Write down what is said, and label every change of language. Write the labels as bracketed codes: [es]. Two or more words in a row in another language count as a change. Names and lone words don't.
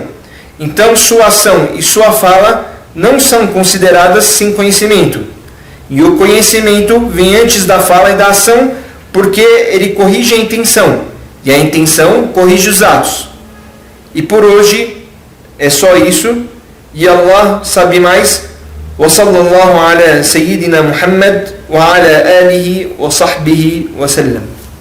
[pt] Então sua ação e sua fala não são consideradas sem conhecimento. E o conhecimento vem antes da fala e da ação porque ele corrige a intenção. E a intenção corrige os atos. E por hoje é só isso. E Allah sabe mais. [ar] وصلى الله على سيدنا محمد وعلى آله وصحبه وسلم.